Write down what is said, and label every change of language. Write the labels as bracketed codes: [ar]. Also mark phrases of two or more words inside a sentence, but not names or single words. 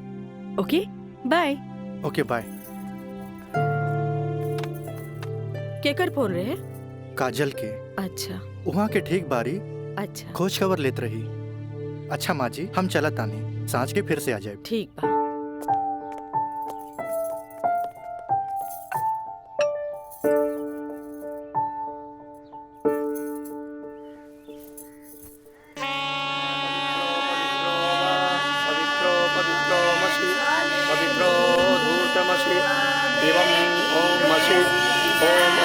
[en] okay bye. okay bye. [bho] केकर फोन रहे? काजल के। अच्छा वहाँ के ठीक बारी अच्छा। खोज खबर लेत रही। अच्छा माँ जी हम चलत तानी, सांझ के फिर से आ जाए। ठीक बा। [sa] पवित्रो पवित्रो मसि पवित्रो धूर्तमसि एवं ओम मसि ओम